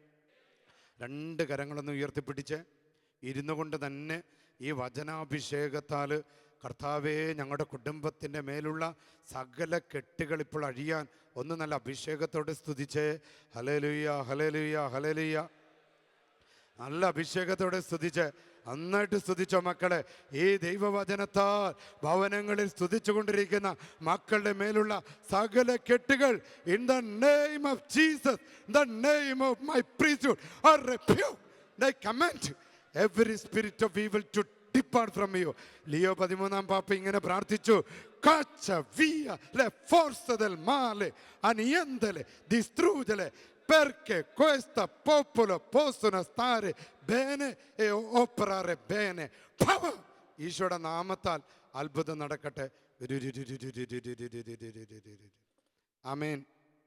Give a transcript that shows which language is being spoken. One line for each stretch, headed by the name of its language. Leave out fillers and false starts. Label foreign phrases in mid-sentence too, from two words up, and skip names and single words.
Malayalam: 2 കരങ്ങളൊന്ന് ഉയർത്തിപ്പിടിച്ച് ഇരുന്നു കൊണ്ട് തന്നെ ഈ വചനാഭിഷേകത്താൽ കർത്താവേ, ഞങ്ങളുടെ കുടുംബത്തിൻ്റെ മേലുള്ള സകല കെട്ടുകൾ ഇപ്പോൾ അഴിയാൻ ഒന്ന് നല്ല അഭിഷേകത്തോടെ സ്തുതിച്ചേ. ഹല്ലേലൂയ, ഹല്ലേലൂയ, ഹല്ലേലൂയ. നല്ല അഭിഷേകത്തോടെ സ്തുതിച്ച് നന്നായിട്ട് സ്തുതിച്ചോ മക്കളെ. ഈ ദൈവവചനത്താൽ ഭവനങ്ങളിൽ സ്തുതിച്ചുകൊണ്ടിരിക്കുന്ന മക്കളുടെ മേലുള്ള സകല കെട്ടുകൾ
English: in the name of Jesus, in the name of my priesthood, I rebuke, I command every spirit of evil to depart from you.
Malayalam: ലിയോ 13 പാപ്പ ഇങ്ങനെ പ്രാർത്ഥിച്ചു.
Italian: Caccia via le forze del male, annientale, distruggere, perché questo popolo possono stare bene e operare bene.
Malayalam: Power! ഈശോയുടെ നാമത്താൽ അത്ഭുതം നടക്കട്ടെ. ആമേൻ.